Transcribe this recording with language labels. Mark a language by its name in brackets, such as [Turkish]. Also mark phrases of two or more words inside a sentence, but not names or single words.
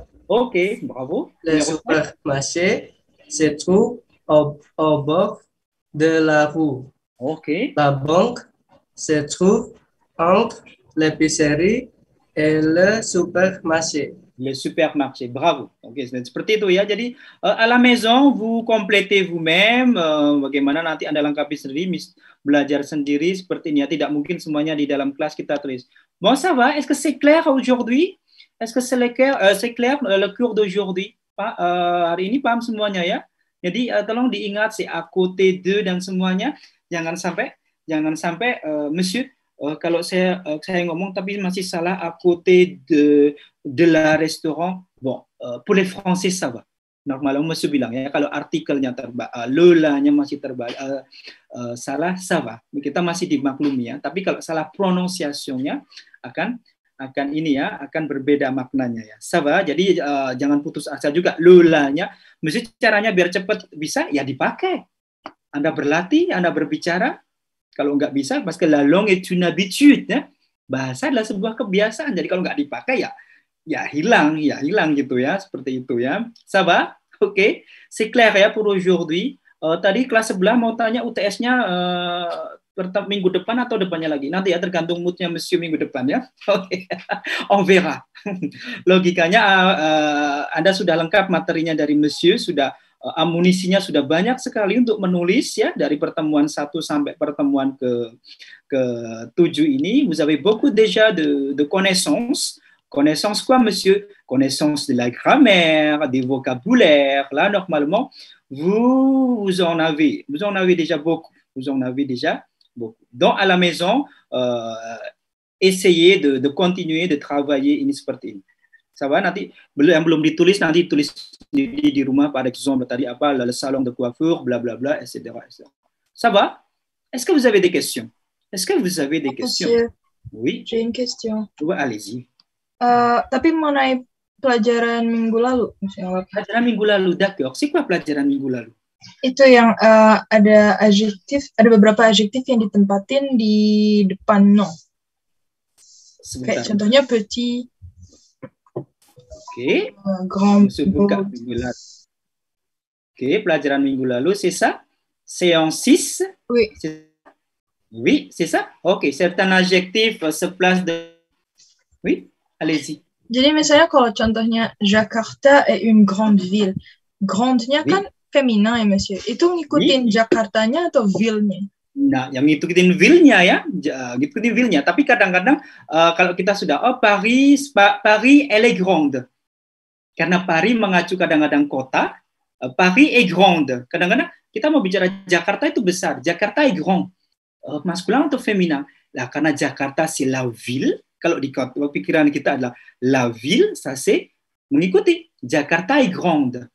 [French] Ok, bravo. Le supermarché se trouve au bord de la rue. Ok. La banque se trouve entre l'épicerie et le supermarché. Le supermarché, bravo. [Indonesian] Oke, seperti itu ya. [French] Jadi à la maison vous complétez vous-même. [Indonesian] Bagaimana nanti Anda lengkapi sendiri, belajar sendiri seperti ini ya. Tidak mungkin semuanya di dalam kelas kita tulis. [French] Bon, ça va? Est-ce que c'est clair aujourd'hui? Est-ce que c'est clair le cours d'aujourd'hui? [Indonesian] Hari ini paham semuanya ya. Jadi tolong diingat [French] c'est à côté de [Indonesian] dan semuanya. Jangan sampai monsieur kalau saya ngomong tapi masih salah [French] à côté de la restaurant. Bon, pour les Français ça va. [Indonesian] Normalement monsieur bilang ya kalau artikelnya le-nya masih salah [French] ça va. [Indonesian] Kita masih dimaklumi ya. Tapi kalau salah prononciation-nya akan berbeda maknanya ya. [French] Ça va. [Indonesian] Jadi jangan putus asa juga. Le-nya mesti caranya biar cepat bisa ya dipakai. Anda berlatih, Anda berbicara. Kalau nggak bisa, [French] parce que la langue est une habitude, [Indonesian] ya. Bahasa adalah sebuah kebiasaan. Jadi kalau nggak dipakai ya hilang gitu ya, seperti itu ya. [French] Ça va? Oke, c'est clair ya pour aujourd'hui. [Indonesian] Tadi kelas sebelah mau tanya UTS-nya minggu depan atau depannya lagi? Nanti ya tergantung moodnya Monsieur minggu depan ya. Oke, [French] on verra. [Indonesian] Logikanya Anda sudah lengkap materinya dari Monsieur, sudah amunisinya sudah banyak sekali untuk menulis ya dari pertemuan 1 sampai pertemuan ke 7 ini. [French] Vous avez beaucoup déjà de connaissances Connaissance quoi, monsieur? Connaissance de la grammaire, des vocabulaires. Là, normalement, vous en avez déjà beaucoup. Vous en avez déjà beaucoup. Donc, à la maison, essayez de continuer de travailler [Indonesian] ini seperti ini. [French] Ça va, [Indonesian] nanti yang belum ditulis nanti tulis di rumah, [French] par exemple [Indonesian] tadi apa [French] le salon de coiffure, blablabla, etc. Ça va? Est-ce que vous avez des questions? Est-ce que vous avez des questions? Monsieur, Oui. j'ai une question. Ouais, allez-y. [Indonesian] Tapi mengenai pelajaran minggu lalu, Pelajaran minggu lalu, [French] d'accord. C'est quoi [Indonesian] pelajaran minggu lalu? Itu yang ada beberapa adjektif yang ditempatin di depan no. Sebentar. Kayak contohnya [French] petit, grand, [Indonesian] buka minggu lalu. Oke, pelajaran minggu lalu, [French] c'est ça? Séance 6? Oui. Oui, c'est ça? Ok, certains adjectifs se placent de... Oui, allez-y. [Indonesian] Jadi misalnya kalau contohnya [French] Jakarta est une grande ville. [Indonesian] Grande-nya kan feminin ya, monsieur. Itu ngikutin Jakartanya atau ville-nya? Nah, yang ngikutin ville-nya ya, ngikutin ville-nya. Tapi kadang-kadang kalau kita sudah, [French] Paris, elle est grande. [Indonesian] Karena Paris mengacu kadang-kadang kota, [French] Paris est grande. [Indonesian] Kadang-kadang kita mau bicara Jakarta itu besar. [French] Jakarta est grand. [Indonesian] Maskulin atau feminin? Nah, karena Jakarta [French] c'est la ville. [Indonesian] Kalau di pikiran kita adalah [French] la ville, ça c'est [Indonesian] mengikuti [French] Jakarta est grande.